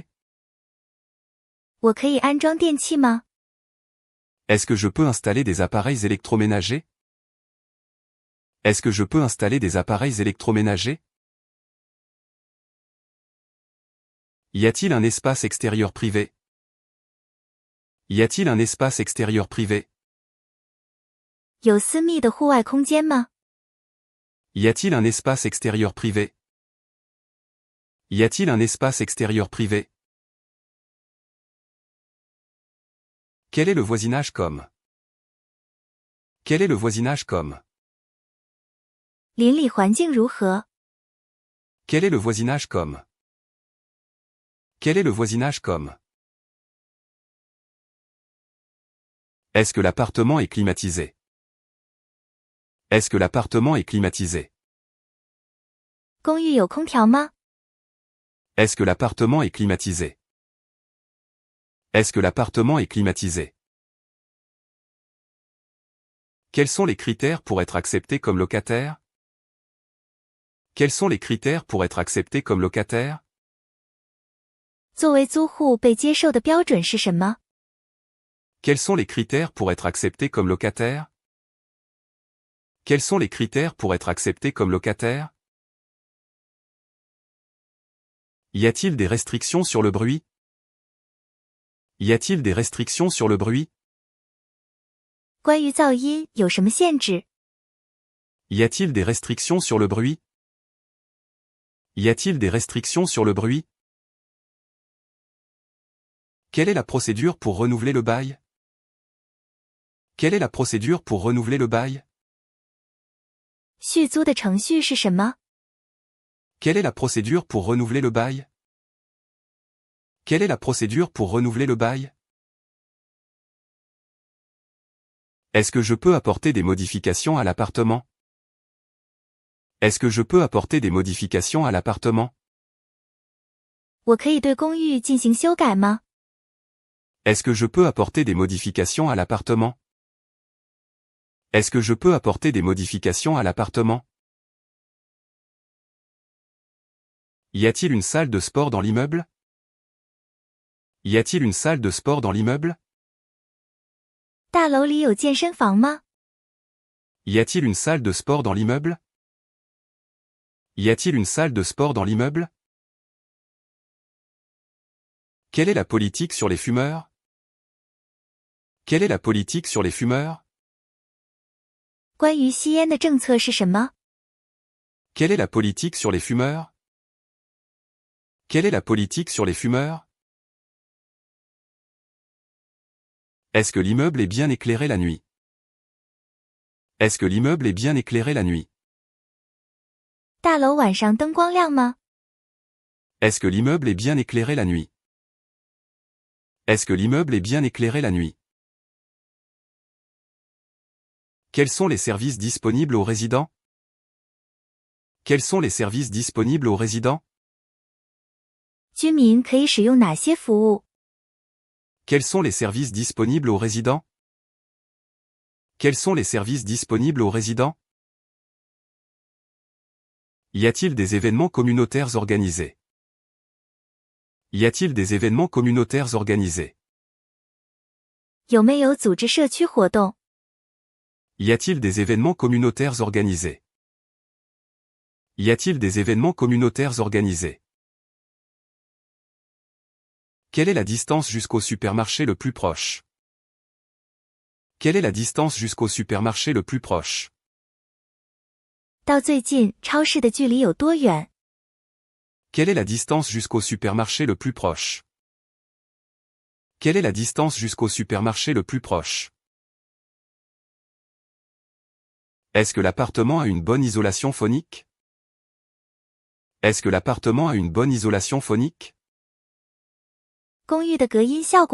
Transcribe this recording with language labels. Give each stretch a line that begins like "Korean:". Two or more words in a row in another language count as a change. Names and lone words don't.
Chinese: 我可以安装电器吗？
French: Est-ce que je peux installer des appareils électroménagers? Est-ce que je peux installer des appareils électroménagers? Y a-t-il un espace extérieur privé? Y a-t-il un espace extérieur privé?
Chinese: 有私密的户外空间吗？
French: Y a-t-il un espace extérieur privé? Y a-t-il un espace extérieur privé? Quel est le voisinage comme? Quel est le voisinage comme?
Chinese: 邻里环境如何？
French: Quel est le voisinage comme? Quel est le voisinage comme? Est-ce que l'appartement est climatisé? Est-ce que l'appartement est climatisé?
Chinese: 公寓有空调吗？
French: Est-ce que l'appartement est climatisé? Est-ce que l'appartement est climatisé? Quels sont les critères pour être accepté comme locataire? Quels sont les critères pour être accepté comme locataire?
Chinese: 作为租户被接受的标准是什么？
French: Quels sont les critères pour être accepté comme locataire? Quels sont les critères pour être accepté comme locataire? Y a-t-il des restrictions sur le bruit? Y a-t-il des restrictions sur le bruit?
Chinese: 关于噪音有什么限制？
French: Y a-t-il des restrictions sur le bruit? Y a-t-il des restrictions sur le bruit? Quelle est la procédure pour renouveler le bail? Quelle est la procédure pour renouveler le bail?
Chinese: 续租的程序是什么？
French: Quelle est la procédure pour renouveler le bail? Quelle est la procédure pour renouveler le bail? Est-ce que je peux apporter des modifications à l'appartement? Est-ce que je peux apporter des modifications à l'appartement?
Chinese: 我可以对公寓进行修改吗？
French: Est-ce que je peux apporter des modifications à l'appartement? Est-ce que je peux apporter des modifications à l'appartement? Y a-t-il une salle de sport dans l'immeuble? Y a-t-il une salle de sport dans l'immeuble?
Chinese: 大楼里有健身房吗？
French: Y a-t-il une salle de sport dans l'immeuble? Y a-t-il une salle de sport dans l'immeuble? Quelle est la politique sur les fumeurs? Quelle est la politique sur les fumeurs?
Chinese: 关于吸烟的政策是什么？
French: Quelle est la politique sur les fumeurs? Quelle est la politique sur les fumeurs? Est-ce que l'immeuble est bien éclairé la nuit? Est-ce que l'immeuble est bien éclairé la nuit?
Chinese: 大楼晚上灯光亮吗？
French: Est-ce que l'immeuble est bien éclairé la nuit? Est-ce que l'immeuble est bien éclairé la nuit? Quels sont les services disponibles aux résidents? Quels sont les services disponibles aux résidents?
Chinese: 居民可以使用哪些服务？
French: Quels sont les services disponibles aux résidents? Quels sont les services disponibles aux résidents? Y a-t-il des événements communautaires organisés? Y a-t-il des événements communautaires organisés?
Chinese: 有没有组织社区活动？
French: Y a-t-il des événements communautaires organisés? Y a-t-il des événements communautaires organisés? Quelle est la distance jusqu'au supermarché le plus proche? Quelle est la distance jusqu'au supermarché le plus proche?
Chinese: 到最近超市的距离有多远？
French: Quelle est la distance jusqu'au supermarché le plus proche? Quelle est la distance jusqu'au supermarché le plus proche? Est-ce que l'appartement a une bonne isolation phonique? Est-ce que l'appartement a une bonne isolation phonique?